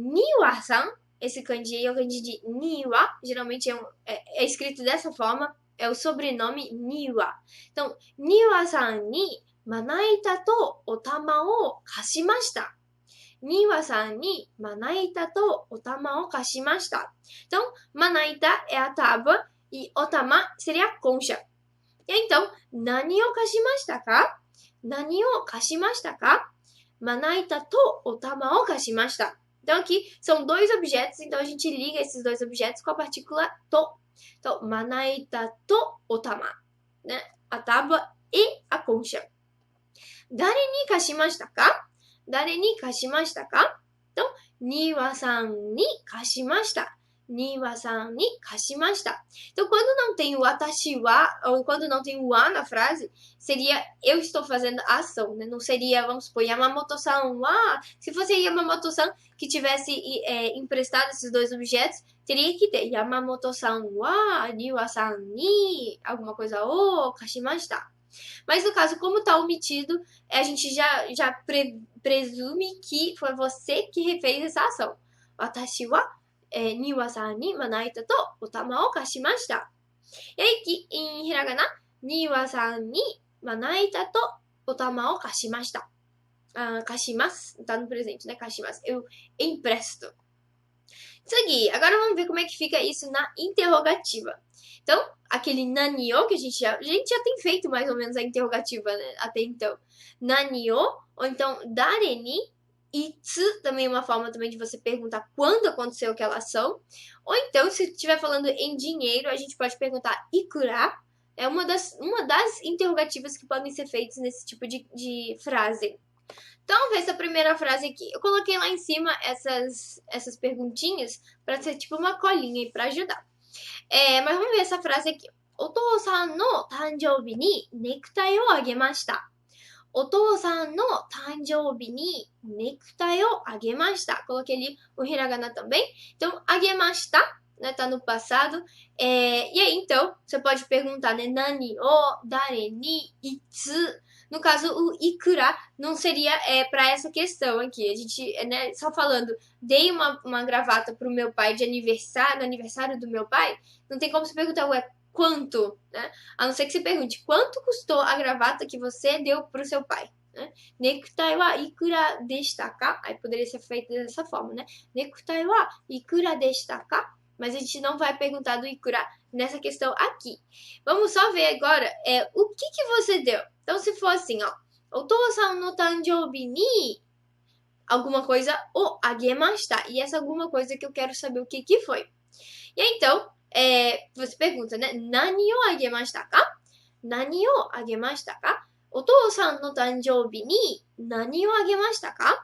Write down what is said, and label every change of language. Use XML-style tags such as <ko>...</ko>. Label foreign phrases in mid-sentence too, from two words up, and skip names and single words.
<pt>Niwa-san, esse kanji aí é o kanji de Niwa, geralmente é escrito dessa forma, é o sobrenome Niwa. Então,</pt> <ja>丹羽さんにまな板とお玉を貸しました. 丹羽さんにまな板とお玉を貸しました.</ja> <pt>Então, manaita é a tábua e otama seria a concha. E então,</pt> <ja>何を貸しましたか? 何を貸しましたか? まな板とお玉を貸しました.</ja> <pt>Então, aqui são dois objetos, então a gente liga esses dois objetos com a partícula to. Então,</pt> <ja>まな板とお玉,</ja> <pt>né? A tábua e a concha.</pt> <ja>誰に貸しましたか？誰に貸しましたか? Então, 丹羽さんに貸しました. 丹羽さんに貸しました.</ja> <pt>Então, quando não tem o</pt> <ja>あたしは,</ja> <pt>ou quando não tem o a na frase, seria eu estou fazendo a ação, né? Não seria, vamos supor,</pt> <ja>山本さんは.</ja> <pt>Se fosse Yamamoto-san que tivesse emprestado esses dois objetos, teria que ter</pt> <ja>山本さんは、丹羽さんに,</ja> <pt>alguma coisa</pt> <ja>を貸しました.</ja> <pt>Mas no caso, como está omitido, a gente já presume que foi você que fez essa ação.</pt> <ja>私は丹羽さんにまな板とお玉を貸しました.</ja> <pt>E aí, aqui em hiragana,</pt> <ja>丹羽さんにまな板とお玉を貸しました. 貸します,</ja> <pt>tá no presente, né? Kashimasu. Eu empresto. Segui. Agora vamos ver como é que fica isso na interrogativa. Então, aquele nani-o que a gente já tem feito mais ou menos a interrogativa, né? Até então. Nani-o, ou então dare-ni. Itsu também é uma forma também de você perguntar quando aconteceu aquela ação. Ou então, se estiver falando em dinheiro, a gente pode perguntar ikura. É uma das interrogativas que podem ser feitas nesse tipo de frase. Então, vamos ver essa primeira frase aqui. Eu coloquei lá em cima essas perguntinhas para ser tipo uma colinha aí para ajudar. Mas vamos ver essa frase aqui.</pt> <ja>お父さんの誕生日にネクタイをあげました。お父さんの誕生日にネクタイをあげました。</ja> <pt>Coloquei ali o hiragana também. Então, あげました né? Tá no passado. E aí, então, você pode perguntar, né?</pt> <ja>何を、誰に、いつ.</ja> <pt>No caso, o ikura não seria para essa questão aqui. A gente, né, só falando, dei uma gravata pro meu pai de aniversário, no aniversário do meu pai, não tem como você perguntar, ué, quanto, né? A não ser que você pergunte, quanto custou a gravata que você deu pro seu pai, né?</pt> <ja>ネクタイはいくらでしたか?</ja> <pt>Aí poderia ser feito dessa forma, né?</pt> <ja>ネクタイはいくらでしたか?</ja> <pt>Mas a gente não vai perguntar do ikura nessa questão aqui. Vamos só ver agora o que você deu. Então, se for assim, ó,</pt> <ja>お父さんの誕生日に</ja> <pt>alguma coisa</pt> <ja>をあげました.</ja> <pt>E essa alguma coisa que eu quero saber o que foi. E aí, então, você pergunta, né?</pt> <ja>何をあげましたか？何をあげましたか? お父さんの誕生日に何をあげましたか?</ja>